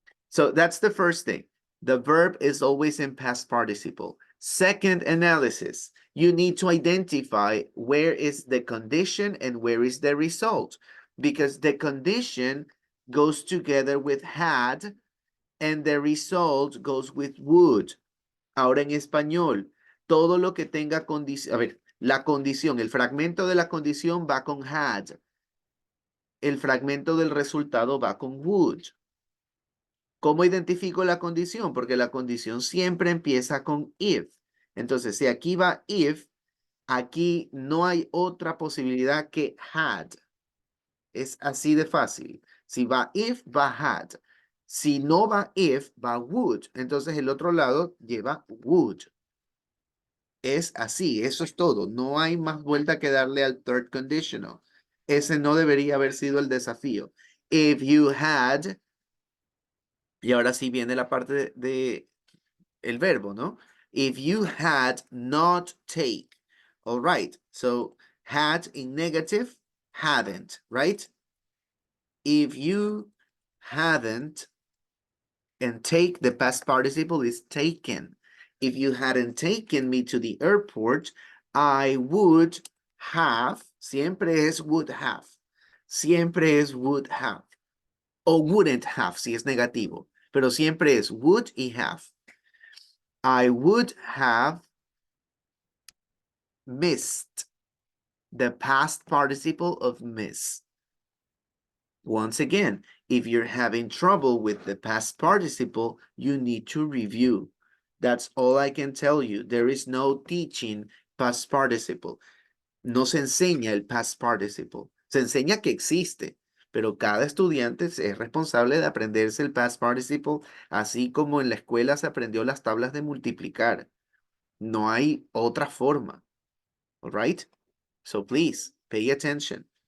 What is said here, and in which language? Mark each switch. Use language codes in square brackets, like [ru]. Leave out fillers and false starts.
[en] So that's the first thing. The verb is always in past participle. Second analysis, you need to identify where is the condition and where is the result, because the condition goes together with had and the result goes with would. [es] Ahora en español, todo lo que tenga condición, a ver, la condición, el fragmento de la condición va con had. El fragmento del resultado va con would. ¿Cómo identifico la condición? Porque la condición siempre empieza con if. Entonces, si aquí va if, aquí no hay otra posibilidad que had. Es así de fácil. Si va if, va had. Si no va if, va would. Entonces, el otro lado lleva would. Es así, eso es todo. No hay más vuelta que darle al third conditional. Ese no debería haber sido el desafío. [en] If you had, [es] y ahora sí viene la parte de el verbo, ¿no? [en] If you had not take. All right, so had in negative, hadn't, right? If you hadn't, and take, the past participle is taken. If you hadn't taken me to the airport, I would have, [es] siempre es would have. Siempre es would have. O wouldn't have, si es negativo. Pero siempre es would y have. [en] I would have missed, the past participle of miss. Once again, if you're having trouble with the past participle, you need to review. That's all I can tell you. There is no teaching past participle. [es] No se enseña el past participle. Se enseña que existe, pero cada estudiante es responsable de aprenderse el past participle, así como en la escuela se aprendió las tablas de multiplicar. No hay otra forma. [en] All right? So please, pay attention.